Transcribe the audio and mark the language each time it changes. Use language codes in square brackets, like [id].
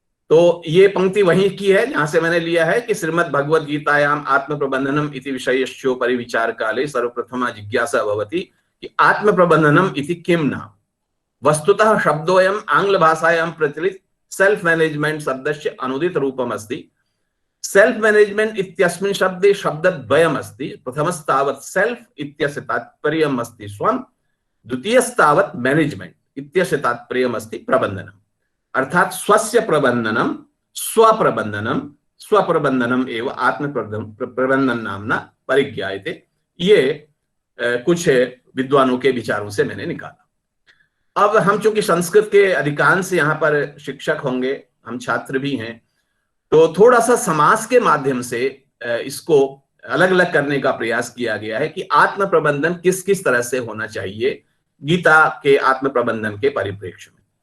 [hi] तो ये पंक्ति वहीं की है जहां से मैंने लिया है कि [sa] श्रीमद् भगवद गीतायाम आत्म प्रबंधनम इति विषयश्चोपरि विचार काले सर्वप्रथमा जिज्ञासा भवति कि आत्म प्रबंधनम इति किम नाम। वस्तुतः शब्दोयम आंग्ल भाषायां प्रचलित सेल्फ मैनेजमेंट शब्दस्य अनुदित रूपम अस्ति। सेल्फ मैनेजमेंट इत्यस्मिन् शब्दे शब्दद्वयम् अस्ति। प्रथमस्तावत् सेल्फ इत्यस्य तात्पर्यम् अस्ति स्वं, द्वितीयस्तावत् मैनेजमेंट इत्यस्य तात्पर्यम् अस्ति प्रबंधनम्। अर्थात स्वस्य प्रबंधनम स्वप्रबंधनम एवं आत्म प्रबंधन नामना परिज्ञायते। [hi] ये कुछ विद्वानों के विचारों से मैंने निकाला। अब हम चूंकि संस्कृत के अधिकांश यहाँ पर शिक्षक होंगे, हम छात्र भी हैं, तो थोड़ा सा समास के माध्यम से इसको अलग अलग करने का प्रयास किया गया है कि आत्म प्रबंधन किस किस तरह से होना चाहिए गीता के आत्म प्रबंधन के परिप्रेक्ष्य में।